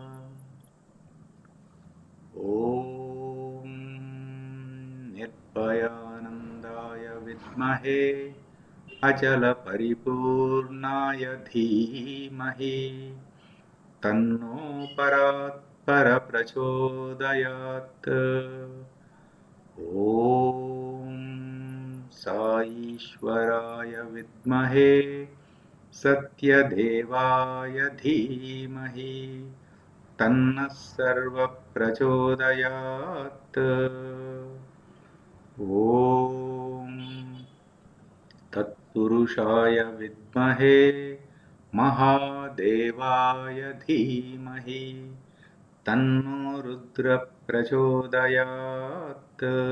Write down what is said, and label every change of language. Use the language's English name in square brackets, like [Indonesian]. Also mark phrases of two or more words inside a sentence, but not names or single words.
[Sanskrit] ॐ निर्भयानन्दाय विद्महे अचलपरिपूर्णाय धीमहि तन्नो परात्पर प्रचोदयात्। ॐ సాయీశ్వరాయ విద్మహే సత్యదేవాయ ధీమహి తన్నః సర్వః ప్రచోదయాత్. ఓం తత్పురుషాయ విద్మహే మహాదేవాయ ధీమహి తన్నో రుద్ర ప్రచోదయాత్.